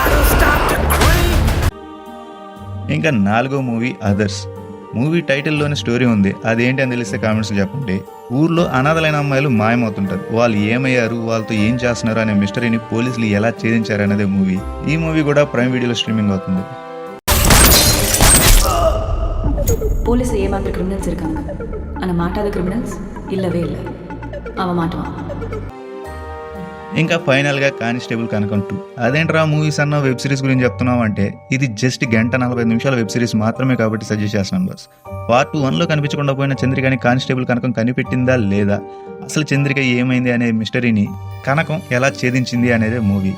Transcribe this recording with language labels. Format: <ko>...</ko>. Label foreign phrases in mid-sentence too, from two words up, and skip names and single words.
<te>ఇంకా నాలుగో మూవీ అదర్స్. మూవీ టైటిల్లోనే స్టోరీ ఉంది. అదేంటి అని తెలిస్తే కామెంట్స్లో చెప్పండి. ఊర్లో అనాథలైన అమ్మాయిలు మాయమవుతుంటారు. వాళ్ళు ఏమయ్యారు, వాళ్ళతో ఏం చేస్తున్నారు అనే మిస్టరీని పోలీసులు ఎలా ఛేదించారు అనేది మూవీ. ఈ మూవీ కూడా ప్రైమ్ వీడియోలో స్ట్రీమింగ్ అవుతుంది.</te> <ta>போலீஸ் ஏமாந்த கிரிமினல்ஸ் இருக்காங்க. ஆனால் மாட்டாத கிரிமினல்ஸ் இல்லவே இல்லை. அவன் மாட்டுவான்.</ta> <te>ఇంకా ఫైనల్గా కానిస్టేబుల్ కనకం 2. అదేంట్రా మూవీస్ అన్న వెబ్ సిరీస్ గురించి చెప్తున్నావు అంటే, ఇది జస్ట్ 1:45 నిమిషాల వెబ్ సిరీస్ మాత్రమే కాబట్టి సజెస్ట్ చేస్తున్నాను బాస్. పార్ట్ 1లో కనిపించకుండా పోయిన చంద్రికని కానిస్టేబుల్ కనకం కనిపెట్టిందా లేదా, అసలు చంద్రిక ఏమైంది అనే మిస్టరీని కనకం ఎలా ఛేదించింది అనేదే మూవీ.</te>